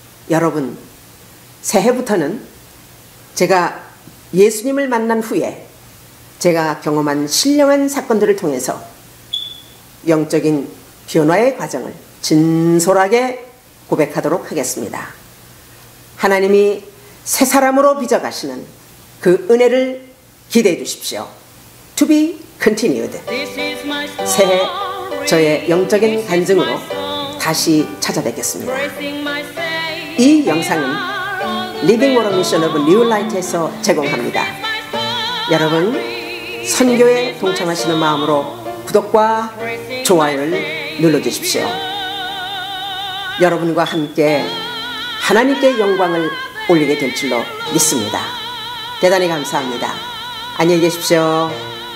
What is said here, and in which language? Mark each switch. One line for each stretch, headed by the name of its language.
Korean: 여러분, 새해부터는 제가 예수님을 만난 후에 제가 경험한 신령한 사건들을 통해서 영적인 변화의 과정을 진솔하게 고백하도록 하겠습니다. 하나님이 새 사람으로 빚어가시는 그 은혜를 기대해 주십시오.
English: To be continued.
Korean: 새해 저의 영적인 간증으로 다시 찾아뵙겠습니다. 이 영상은 Living Water Mission of New Light에서 제공합니다. 여러분, 선교에 동참하시는 마음으로 구독과 좋아요를 눌러주십시오. 여러분과 함께 하나님께 영광을 올리게 될 줄로 믿습니다. 대단히 감사합니다. 안녕히 계십시오.